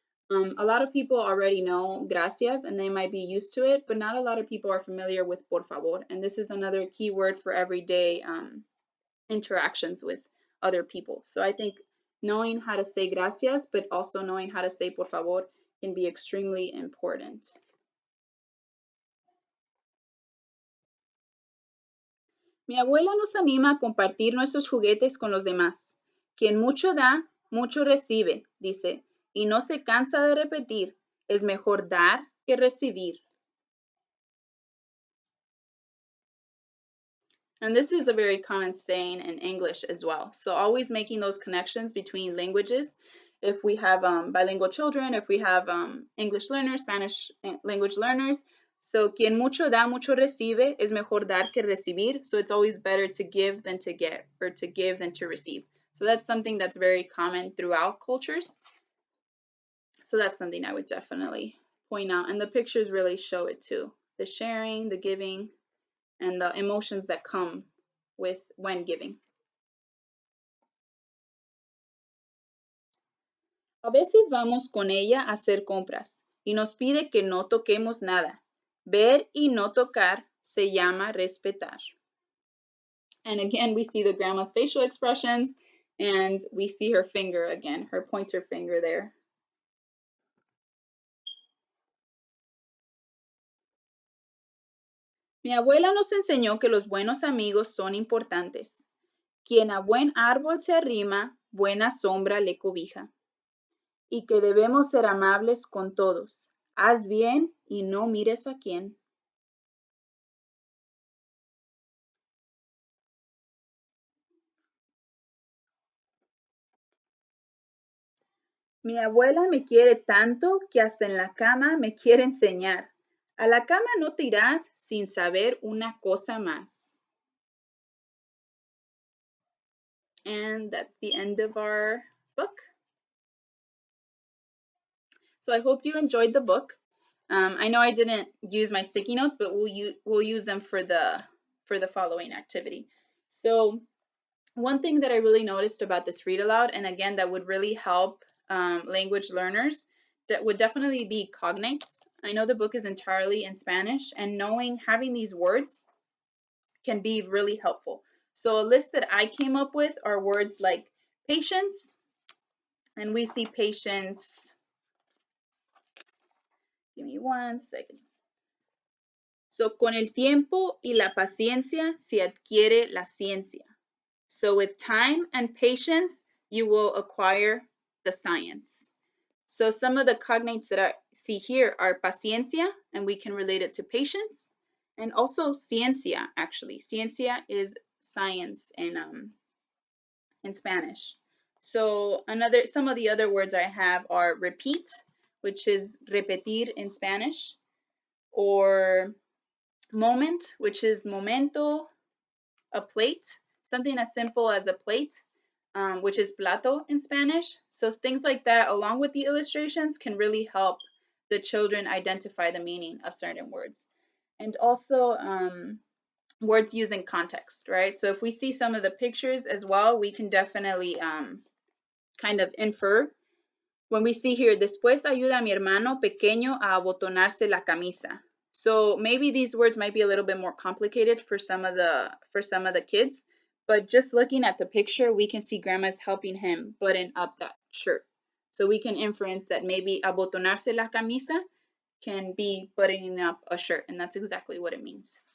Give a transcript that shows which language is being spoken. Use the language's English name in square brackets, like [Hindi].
[English] A lot of people already know gracias and they might be used to it, but not a lot of people are familiar with por favor. And this is another key word for everyday interactions with other people. So I think knowing how to say gracias, but also knowing how to say por favor can be extremely important. [Spanish] Mi abuela nos anima a compartir nuestros juguetes con los demás. Quien mucho da, mucho recibe, dice, y no se cansa de repetir, es mejor dar que recibir. [English] And this is a very common saying in English as well. So always making those connections between languages. If we have bilingual children, if we have English learners, Spanish language learners. [Spanish] So quien mucho da, mucho recibe, es mejor dar que recibir. [English] So it's always better to give than to get, or to give than to receive. So that's something that's very common throughout cultures. So that's something I would definitely point out. And the pictures really show it too. The sharing, the giving, and the emotions that come with when giving. [Spanish] A veces vamos con ella a hacer compras y nos pide que no toquemos nada. Ver y no tocar se llama respetar. [English] And again, we see the grandma's facial expressions and we see her finger again, her pointer finger there. [Spanish] Mi abuela nos enseñó que los buenos amigos son importantes. Quien a buen árbol se arrima, buena sombra le cobija. Y que debemos ser amables con todos. Haz bien y no mires a quién. Mi abuela me quiere tanto que hasta en la cama me quiere enseñar. A la cama no te irás sin saber una cosa más. [English] And that's the end of our book. So I hope you enjoyed the book. I know I didn't use my sticky notes, but we'll use them for the following activity. So one thing that I really noticed about this read aloud, and again, that would really help language learners, that would definitely be cognates. I know the book is entirely in Spanish, and having these words can be really helpful. So a list that I came up with are words like patience, and we see patience. Give me one second. [Spanish] So, con el tiempo y la paciencia se adquiere la ciencia. [English] So, with time and patience, you will acquire the science. So, some of the cognates that I see here are paciencia, and we can relate it to patience, and also ciencia, actually. Ciencia is science in Spanish. So, some of the other words I have are repeat, which is repetir in Spanish, or moment, which is momento, a plate, something as simple as a plate, which is plato in Spanish. So things like that, along with the illustrations, can really help the children identify the meaning of certain words. And also words using context, right? So if we see some of the pictures as well, we can definitely kind of infer. When we see here, [Spanish] después ayuda a mi hermano pequeño a abotonarse la camisa. [English] So maybe these words might be a little bit more complicated for some of the kids, but just looking at the picture, we can see grandma's helping him button up that shirt. So we can inference that maybe [Spanish] abotonarse la camisa [English] can be buttoning up a shirt, and that's exactly what it means.